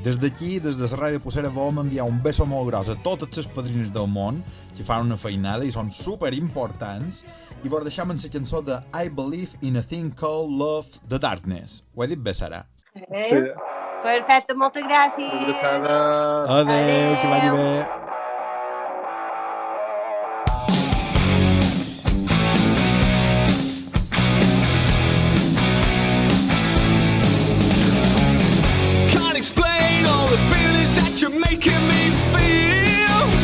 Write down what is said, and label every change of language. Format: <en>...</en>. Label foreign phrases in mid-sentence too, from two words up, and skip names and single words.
<ca>Des d'aquí, des de la Ràdio Pucera, volem enviar un beso molt gros a totes les padrines del món que fan una feinada i són superimportants i vos deixem en la cançó de I Believe in a Thing Called Love, The Darkness. Ho he dit bé, Sara? Sí. Perfecte, moltes gràcies. Una abraçada. Adéu, que vagi bé.</ca> <en>Can't explain all the feelings that you're making me feel.</en>